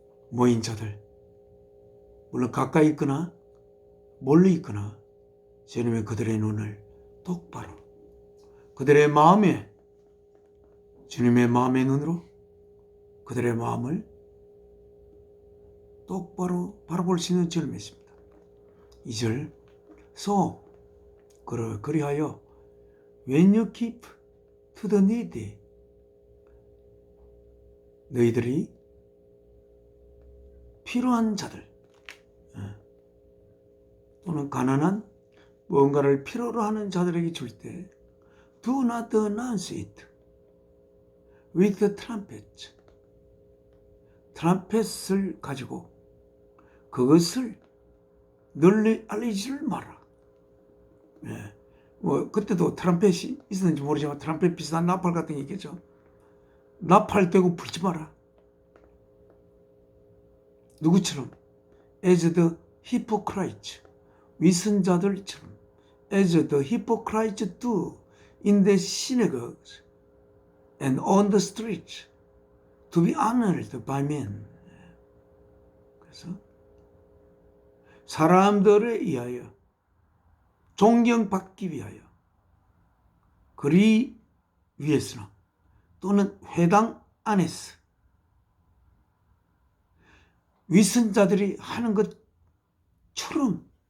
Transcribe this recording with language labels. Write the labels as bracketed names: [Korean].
[Korean] 모인 자들, 물론 가까이 있거나 멀리 있거나 주님의 그들의 눈을 똑바로 그들의 마음에 주님의 마음의 눈으로 그들의 마음을 똑바로 바라볼 수 있는 줄을 믿습니다. [English] 2절 So [Korean] 그리하여 [English] when you keep to the needy [Korean] 너희들이 필요한 자들 또는 가난한 무언가를 필요로 하는 자들에게 줄 때 [English] do not announce it with the trumpet. [Korean] 트럼펫을 가지고 그것을 널리 알리지를 마라. 뭐 그때도 트럼펫이 있었는지 모르지만 트럼펫 비슷한 나팔 같은 게 있겠죠. 나팔 대고 불지 마라. 누구처럼? [English] as the hypocrites, [Korean] 위선자들처럼. [English] as the hypocrites do in the synagogues and on the streets to be honored by men. [Korean] 그래서 사람들에 의하여 존경받기 위하여 그리 위해서나 또는 회당 안에서 위선자들이 하는 것처럼